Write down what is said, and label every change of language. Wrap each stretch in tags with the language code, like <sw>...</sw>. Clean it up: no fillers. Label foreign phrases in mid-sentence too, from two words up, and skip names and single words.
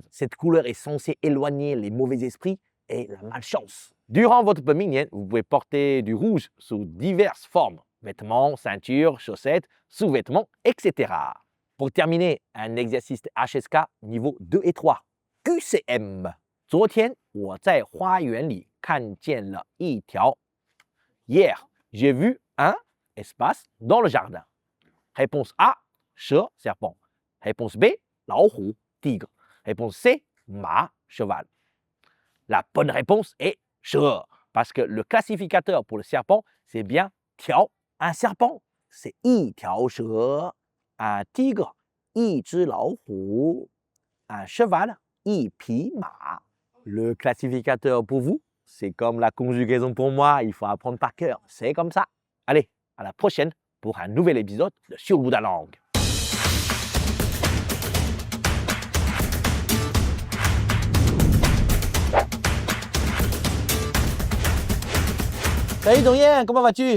<fr>Cette couleur est censée éloigner les mauvais esprits et la malchance. Durant votre Penming, vous pouvez porter du rouge sous diverses formes, vêtements, ceintures, chaussettes, sous-vêtements, etc. Pour terminer, un exercice HSK niveau 2 et 3. QCM.</fr> <zh>昨天我在花园里看见了一条.</zh> <fr>Hier, j'ai vu un espace dans le jardin. Réponse A, chat, serpent. Réponse B, 老虎, tigre. Réponse C, ma, cheval. La bonne réponse est chat, parce que le classificateur pour le serpent, c'est bien tiao. Un serpent, c'est</fr> <zh>一条蛇.</zh> <fr>Un tigre,</fr> <zh>一只老虎.</zh> <fr>Un cheval,</fr> <zh>一匹马.</zh> <fr>Le classificateur pour vous, c'est comme la conjugaison pour moi, il faut apprendre par cœur. C'est comme ça. Allez, à la prochaine pour un nouvel épisode de Sur le bout de la langue. Salut Dorian, comment vas-tu?</fr>